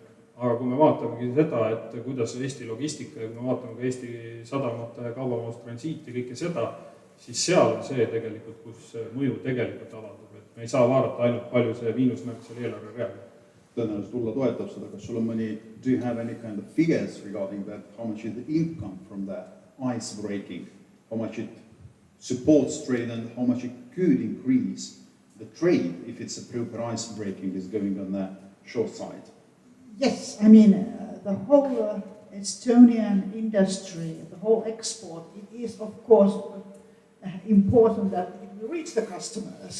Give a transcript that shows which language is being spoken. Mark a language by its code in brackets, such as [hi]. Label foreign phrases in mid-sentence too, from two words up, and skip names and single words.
[et] Aga kui me vaatamegi seda, et kuidas Eesti logistika ja kui me vaatame ka Eesti sadamate kaubamaust transiiti, kõike seda, siis seal on see tegelikult, kus mõju tegelikult avaldub. Et me ei saa vaadata ainult palju see miinusmärk seal eelarve reaalne. Tõenäoliselt Ulla toetab seda, kas sul on mõni, [en] do you have any kind of figures regarding that, how much is the income from that ice breaking, how much it supports trade and how much it could increase the trade if it's a proper ice breaking is going on the shore side? Yes, I mean, the whole Estonian industry, the whole export, it is of course important that it will reach the customers.